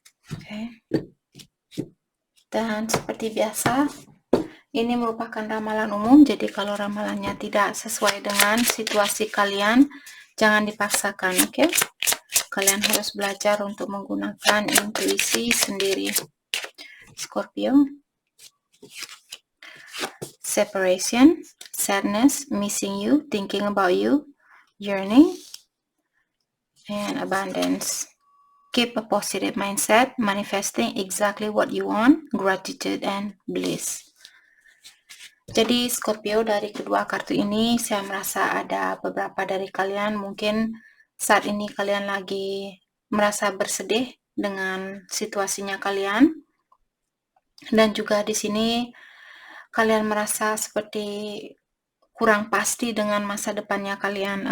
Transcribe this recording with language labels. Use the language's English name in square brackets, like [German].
[Indonesian] Oke. Dan seperti biasa, ini merupakan ramalan umum, jadi kalau ramalannya tidak sesuai dengan situasi kalian, jangan dipaksakan, oke? Kalian harus belajar untuk menggunakan intuisi sendiri. Scorpio. [English] Separation, sadness, missing you, thinking about you, yearning, and abundance. Keep a positive mindset, manifesting exactly what you want, gratitude, and bliss. [Indonesian] Jadi Scorpio, dari kedua kartu ini saya merasa ada beberapa dari kalian mungkin saat ini kalian lagi merasa bersedih dengan situasinya kalian, dan juga di sini kalian merasa seperti kurang pasti dengan masa depannya kalian.